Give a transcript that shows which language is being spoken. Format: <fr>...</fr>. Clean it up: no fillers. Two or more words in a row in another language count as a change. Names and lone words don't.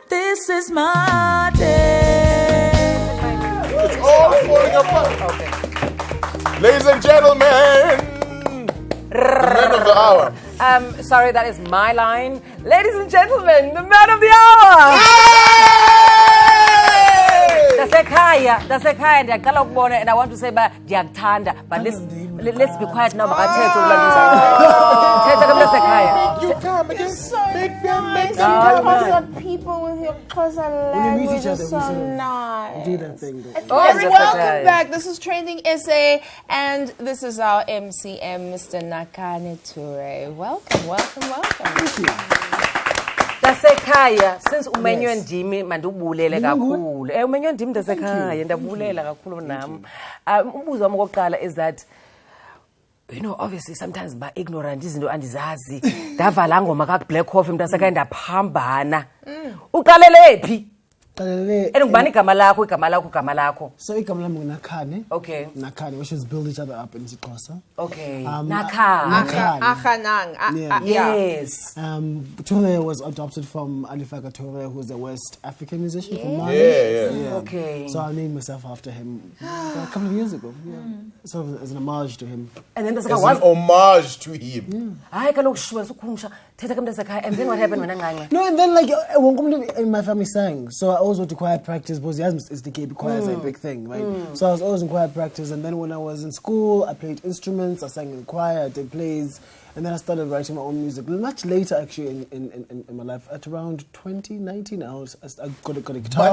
<en>This is my day. It's all falling apart. Okay. Ladies and gentlemen, the man of the hour. Sorry, that is my line. Ladies and gentlemen, the man of the hour.</en> <xh>Dasekhaya ndiyaqala ukubona,</xh> <en>and I want to say ndiyakuthanda, but let's be quiet now.</en> <xh>Makathethe ulanduza. Thetha ke Dasekhaya.</xh> <en>You come again. People with your cousin language is so nice. Do that thing. Welcome back. This is Trending SA, and this is our MCM, Mr. Nakane Ture. Welcome. Thank you.</en> <xh>Dasekhaya, since umenywe ndimi mandubulele kakhulu. Umenywe ndimi Dasekhaya, ndabulela kakhulu nami. Umbuzo wami okokuqala</xh> <en>is that, you know, obviously sometimes ba ignorant</en> <xh>izinto andizazi. Ndavala ngoma ka Black Coffee Dasekhaya ndaphambana. Uqalele phi? Ngubani igama lakho? So igama lami nguNakhane.</xh> <en>Okay. Nakhane, which is build each other up in Xhosa. Okay. Nakhanang. Yes. Ture was adopted from Alifaka Ture, who's a West African musician from Mali. Yeah. Okay. So I named myself after him a couple of years ago. Yeah. So as an homage to him. And then As an homage to him.</en> <xh>Hayi kaloku shwa sukhumsha. Thetha ke Dasekhaya.</xh> <en>And then what happened when Nqanqe? No, and then like in my family sang, so I always went to choir practice because is the KB choir is a big thing, right? So I was always in choir practice, and then when I was in school, I played instruments, I sang in choir, I did plays, and then I started writing my own music. Much later, actually, in my life, at around 2019, I got a guitar.</en>